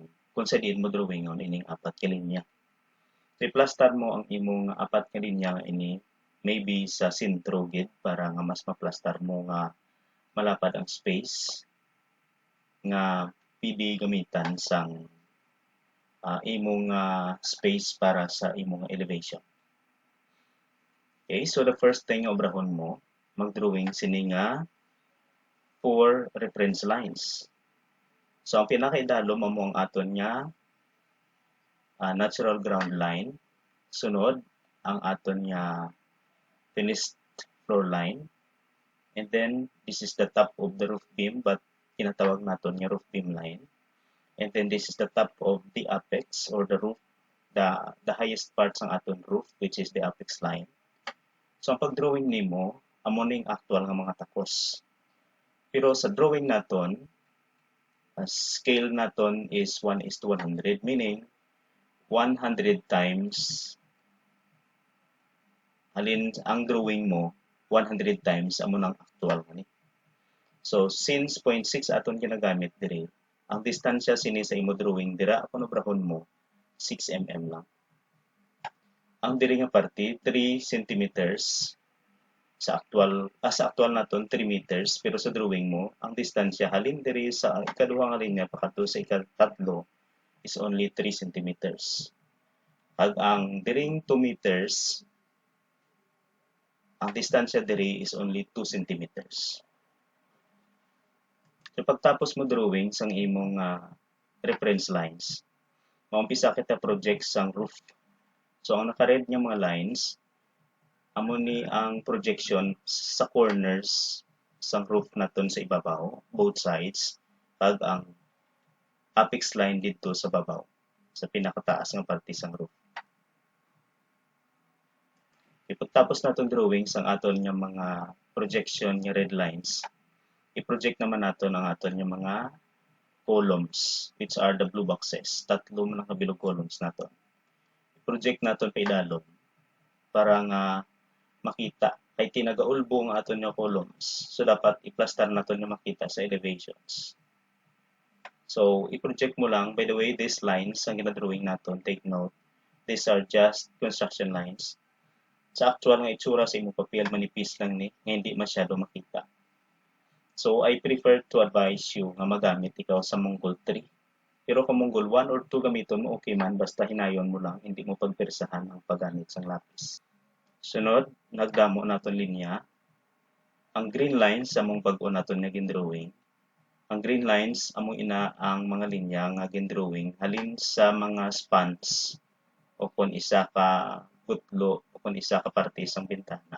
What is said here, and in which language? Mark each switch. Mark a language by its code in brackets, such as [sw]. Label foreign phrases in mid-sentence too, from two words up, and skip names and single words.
[hil] Kung sa diin mo drawingon ining apat ka linya. Replastar mo ang imong apat ka linya nga ini maybe sa sentro gid para nga mas maplastar mo nga malapad ang space nga pwede gamitan sang imong space para sa imong elevation. [en] Okay, so the first thing [hil] nga obrahon mo, mag-drawing sini nga 4 [en] reference lines. [hil] So ang pinakaidalom mo ang aton nga [en] natural ground line. [hil] Sunod ang aton nga [en] finished floor line. And then this is the top of the roof beam but [hil] kinatawag naton nga [en] roof beam line. And then this is the top of the apex or the roof, the highest part [hil] ng aton [en] roof which is the apex line. [hil] So ang pag-drawing nimo amo ning actual nga mga takos. Pero sa drawing naton, scale naton is 1:100 [en] meaning 100 times [hil] halin ang drawing mo 100 times amo nang actual ni. So since 0.6 aton ginagamit diri, ang distansya sini sa imo drawing dira kung obrahon mo 6 mm lang. Ang diri nga parte 3 centimeters sa actual naton 3 meters pero sa drawing mo ang distansya halin diri sa ikaduha nga linya pakadto sa ikatatlo [en] is only 3 centimeters. [hil] Pag ang diring 2 meters ang distansya diri [en] is only 2 centimeters. [hil] So pagtapos mo drawing sang imong [en] reference lines, [hil] maumpisa kita project sang roof. So ang naka-red nga mga lines, amo ni ang projection sa corners sang roof naton sa ibabaw, [en] both sides, [hil] kag ang apex line dito sa babaw, sa pinakataas nga parte sang roof. Pagtapos naton drawing sang aton nga mga projection nga [en] red lines, [hil] i-project naman naton ang aton nga mga columns [en] which are the blue boxes. [hil] Tatlo man ang kabilog columns naton. I-project naton pa idalom para nga makita kay tinagaulbo ang aton nga columns. So dapat i-plaster naton nga makita sa elevations. So i-project mo lang, [en] by the way, these lines [hil] ang gina-drawing naton, [en] take note. These are just construction lines. [hil] Sa actual nga itsura sa imong papel manipis lang ni, nga hindi masyado makita. [en] So, I prefer to advise you [hil] nga magamit ikaw sa Mongol 3. Pero kung Mongol 1 or 2 gamiton mo, okay man, basta hinayon mo lang, hindi mo pagpersahan ang paggamit sa lapis. Sunod, nagdamo naton linya. Ang [en] green lines [hil] sa mong bag-o naton nga gindrawing. Ang [en] green lines, [hil] among ina ang mga linya nga gindrawing halin sa mga spans o kung isa ka gutlo o kung isa ka parte sang bintana.